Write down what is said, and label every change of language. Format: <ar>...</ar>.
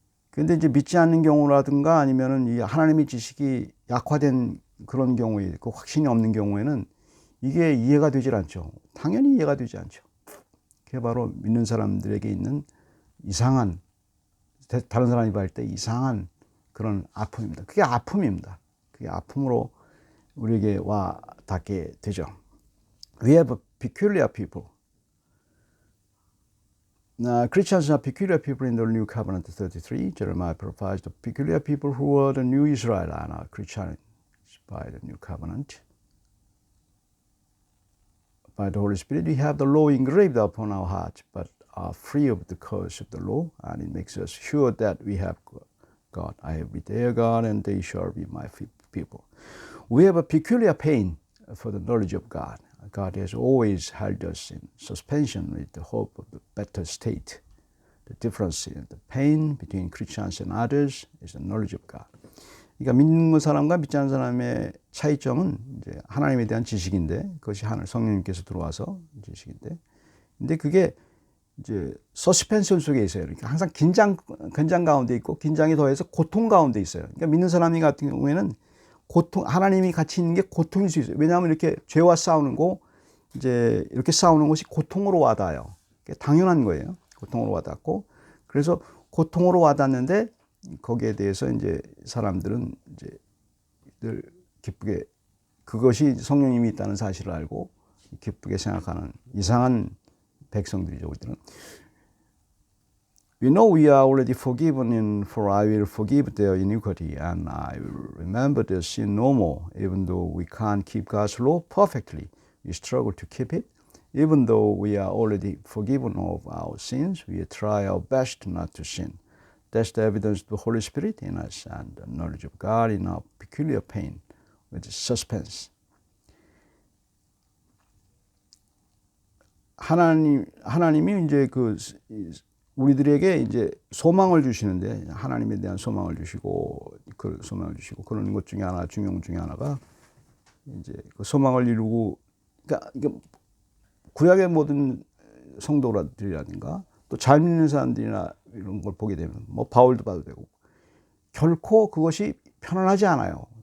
<ko>그런데 이제 믿지 않는 경우라든가 아니면은 이 하나님의 지식이 약화된 그런 경우에, 그 확신이 없는 경우에는 이게 이해가 되질 않죠. 당연히 이해가 되지 않죠. 그게 바로 믿는 사람들에게 있는 이상한, 다른 사람이 볼 때 이상한 그런 아픔입니다. 그게 아픔입니다. 그게 아픔으로 우리에게 와 닿게 되죠.</ko> <en>We have peculiar people. Christians are peculiar people in the New Covenant 33. Jeremiah provides the peculiar people who are the new Israel and are Christians by the New Covenant. by the Holy Spirit, we have the law engraved upon our hearts, but are free of the curse of the law, and it makes us sure that we have God. I will be their God, and they shall be my people. We have a peculiar pain for the knowledge of God. God has always held us in suspension with the hope of the better state. The difference in the pain between Christians and others is the knowledge of God.</en> <ko>그러니까 믿는 사람과 믿지 않는 사람의 차이점은 이제 하나님에 대한 지식인데, 그것이 하늘 성령님께서 들어와서 지식인데, 근데 그게 이제 서스펜션 속에 있어요. 그러니까 항상 긴장 가운데 있고, 긴장이 더해서 고통 가운데 있어요. 그러니까 믿는 사람 같은 경우에는 하나님이 같이 있는 게 고통일 수 있어요. 왜냐하면 이렇게 죄와 싸우는 거, 이제 이렇게 싸우는 것이 고통으로 와닿아요. 당연한 거예요. 고통으로 와닿고, 그래서 고통으로 와닿는데 거기에 대해서 이제 사람들은 이제 늘 기쁘게, 그것이 성령님이 있다는 사실을 알고 기쁘게 생각하는 이상한 백성들이죠, 우리들은.</ko> <en>We know we are already forgiven, for I will forgive their iniquity, and I will remember their sin no more. Even though we can't keep God's law perfectly, we struggle to keep it. Even though we are already forgiven of our sins, we try our best not to sin. That's the evidence of the Holy Spirit in us and the knowledge of God in our peculiar pain with suspense.</en> <ko>하나님이 이제 우리들에게 이제 소망을 주시는데, 하나님에 대한 소망을 주시고, 그 소망을 주시고, 그런 것 중에 하나, 중요 중에 하나가 이제 그 소망을 이루고, 그러니까 구약의 모든 성도들이라든가 또 잘 믿는 사람들이나 이런 걸 보게 되면 뭐 바울도 봐도 되고, 결코 그것이 편안하지 않아요.</ko>